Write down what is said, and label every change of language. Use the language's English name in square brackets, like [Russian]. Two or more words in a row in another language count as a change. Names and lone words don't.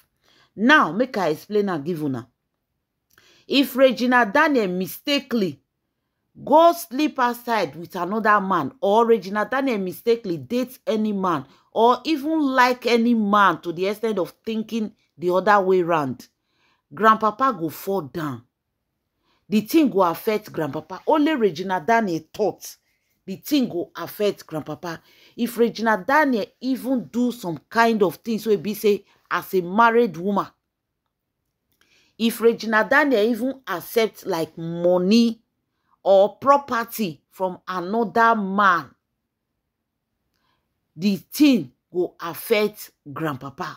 [Nigerian Pidgin] Now, make I explain and give una. If Regina Daniel mistakenly go sleep outside with another man, or Regina Daniel mistakenly dates any man, or even like any man to the extent of thinking the other way round, grandpapa go fall down. The thing go affect grandpapa. Only Regina Daniel thought the thing go affect grandpapa. If Regina Daniel even do some kind of things, so it be say as a married woman, if Regina Daniel even accept like money or property from another man, the thing will affect grandpapa.